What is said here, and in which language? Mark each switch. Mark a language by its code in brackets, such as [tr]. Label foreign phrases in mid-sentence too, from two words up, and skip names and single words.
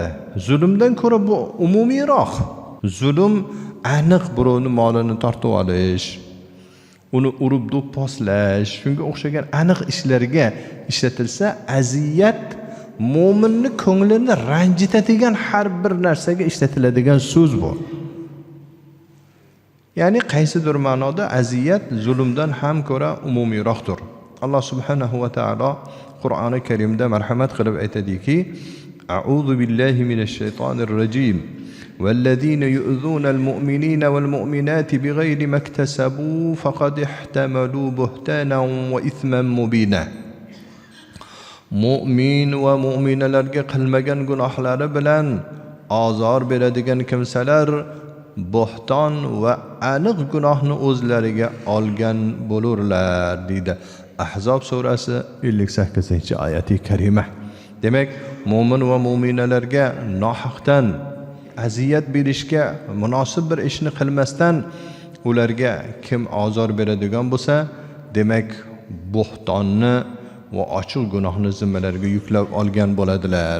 [uz] Zulmdan ko'ra bu umumiyroq. Zulm aniq birovning molini tortib olish, uni urib do'pposlash, shunga o'xshagan aniq ishlarga ishlatilsa, aziyat mo'minning ko'nglini ranjitadigan har bir narsaga ishlatiladigan so'z bu. Ya'ni qaysidir ma'noda aziyat zulmdan ham ko'ra umumiyroqdir. Alloh [ar] سبحانه وتعالى [uz] Qur'oni Karimda marhamat qilib aytadiki: [ar] "أعوذ بالله من الشيطان الرجيم. والذين يؤذون المؤمنين والمؤمنات بغير ما اكتسبوا فقد احتملوا بهتانا وإثما مبينا." [uz] Mu'min va mu'minalarga qilmagan gunohlari bilan ozor beradigan kimsalar bo'hton va aniq gunohni o'zlariga olgan bo'lurlar deydi. Ahzob surasi 58-oyati karima. Demak, mu'min va mu'minalarga nohaqdan aziyat berishga munosib bir ishni qilmasdan ularga kim ozor beradigan bo'lsa, demak bo'htonni va ochiq gunohni zimmalariga yuklab olgan bo'ladilar.